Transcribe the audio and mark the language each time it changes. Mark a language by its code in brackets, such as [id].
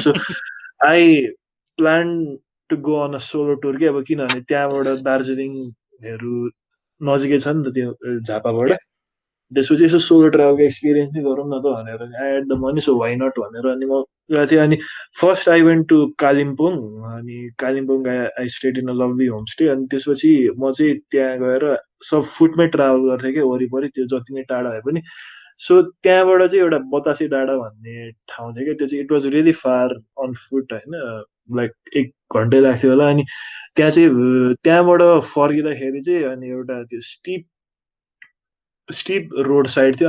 [en] so I plan to go on a solo tour [ne] कि, अब किनभने त्यहाँबाट दार्जिलिङहरू नजिकै छ नि त त्यो झापाबाट। त्यसपछि यसो सोलो ट्राभलको एक्सपिरियन्स नै गरौँ न त भनेर [en] I add the money so why not [ne] भनेर अनि म गएको थिएँ। [en] अनि first I went to Kalimpong. अनि Kalimpong I stayed in a lovely homestay. [ne] अनि त्यसपछि म चाहिँ त्यहाँ गएर सब फुटमै ट्राभल गर्थेँ क्या वरिपरि, त्यो जति नै टाढा भए पनि। सो त्यहाँबाट चाहिँ एउटा बतासे डाँडा भन्ने ठाउँ थियो क्या, त्यो चाहिँ [en] it was really far on foot [ne] होइन, लाइक 1 घन्टै लाग्थ्यो होला। अनि त्यहाँ चाहिँ त्यहाँबाट फर्किँदाखेरि चाहिँ अनि एउटा त्यो स्टिप रोड साइड थियो।